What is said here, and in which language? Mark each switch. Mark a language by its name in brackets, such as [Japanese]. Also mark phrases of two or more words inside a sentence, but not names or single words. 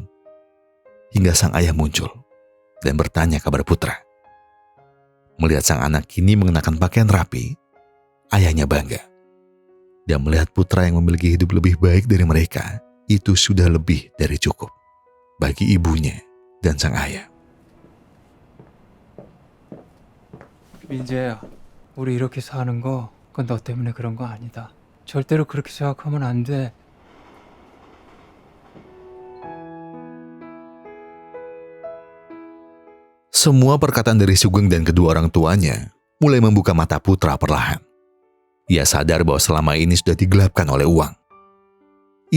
[Indonesian] Hingga sang ayah muncul dan bertanya kabar Putra. Melihat sang anak kini mengenakan pakaian rapi, ayahnya bangga. Dan melihat Putra yang memiliki hidup lebih baik dari mereka, itu sudah lebih dari cukup bagi ibunya dan sang ayah. [Korean] 민재야, 우리 이렇게 사는 거 그건 너 때문에 그런 거 아니다. 절대로 그렇게 생각하면 안 돼. [Indonesian] Semua perkataan dari Sugeng dan kedua orang tuanya mulai membuka mata Putra perlahan. Ia sadar bahwa selama ini sudah digelapkan oleh uang.